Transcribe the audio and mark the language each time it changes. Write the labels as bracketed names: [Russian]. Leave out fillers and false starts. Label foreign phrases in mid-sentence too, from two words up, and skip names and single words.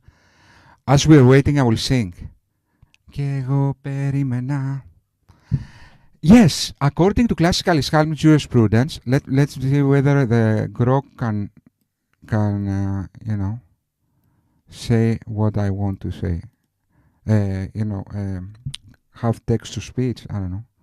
[English] As we are waiting, I will sing. [Greek] Κι εγώ περίμενα. [English] Yes, according to classical Islamic jurisprudence, let's see whether the Grok can say what I want to say. Have text to speech. I don't know.